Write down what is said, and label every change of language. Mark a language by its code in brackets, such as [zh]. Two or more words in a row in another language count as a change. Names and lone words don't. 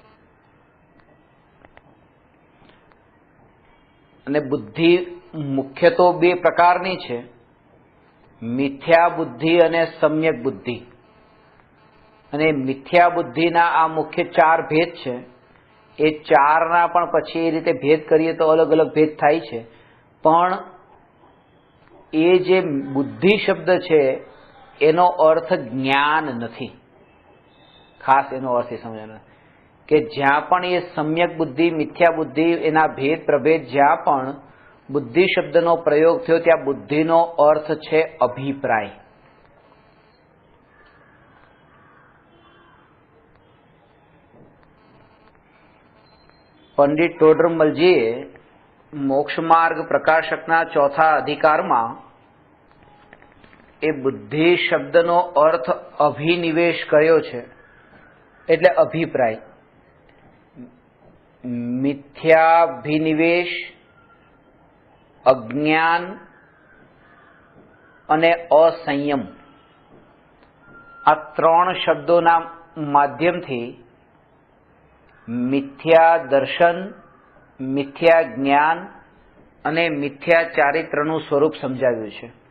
[gu] અને બુદ્ધિ મુખ્ય તો બે પ્રકારની છે, મિથ્યા બુદ્ધિ અને સમ્યક બુદ્ધિ। અને મિથ્યા બુદ્ધિના આ મુખ્ય ચાર ભેદ છે। એ ચારના પણ પછી એ રીતે ભેદ કરીએ તો અલગ અલગ ભેદ થાય છે। પણ એ જે બુદ્ધિ શબ્દ છે એનો અર્થ જ્ઞાન નથી। ખાસ એનો અર્થ समझવાનો કે જ્યાં પણ એ સમ્યક બુદ્ધિ મિથ્યા બુદ્ધિ એના ભેદ પ્રભેદ જ્યાં પણ बुद्धि शब्दનો પ્રયોગ થયો ત્યાં बुद्धिનો अर्थ છે अभिप्राय। પંડિત ટોડરમલજીએ મોક્ષ માર્ગ પ્રકાશકના ચોથા અધિકારમાં એ બુદ્ધિ શબ્દનો અર્થ અભિનિવેશ કર્યો છે એટલે અભિપ્રાય। મિથ્યાભિનિવેશ, અજ્ઞાન અને અસંયમ આ ત્રણ શબ્દોના માધ્યમથી મિથ્યા દર્શન, મિથ્યા જ્ઞાન અને મિથ્યા ચારિત્રનું સ્વરૂપ સમજાવ્યું છે।